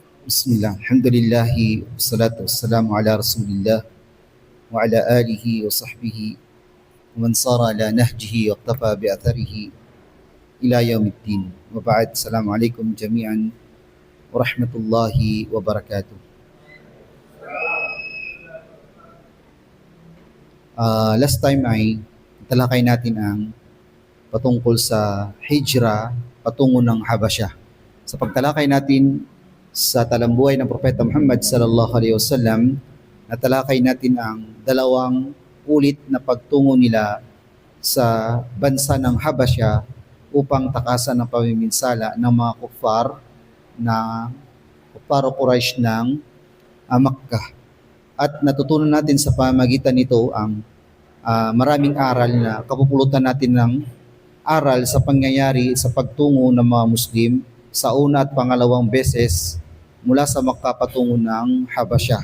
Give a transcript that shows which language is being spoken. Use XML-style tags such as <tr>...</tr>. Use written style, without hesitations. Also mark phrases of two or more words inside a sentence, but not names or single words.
<ar>بسم الله، الحمد لله، والصلاة والسلام على رسول الله وعلى آله وصحبه ومن سار على نهجه واقتفى بآثاره إلى يوم الدين. وبعد، السلام عليكم جميعا ورحمة الله وبركاته.</ar> <en>Last time</en> <tl>ay talakay natin ang patungkol sa hijra patungo ng Habasya. Sa pagtalakay natin sa talambuhay ng Propeta Muhammad</tl> <ar>صلى الله عليه وسلم,</ar> <tl>natalakay natin ang dalawang ulit na pagtungo nila sa bansa ng Habasya upang takasan ng pamiminsala ng mga kuffar o Quraysh ng Makkah. At natutunan natin sa pamagitan nito ang maraming aral na kapupulutan natin ng aral sa pangyayari sa pagtungo ng mga Muslim sa una at pangalawang beses mula sa Makkah patungo ng Habasya.</tl>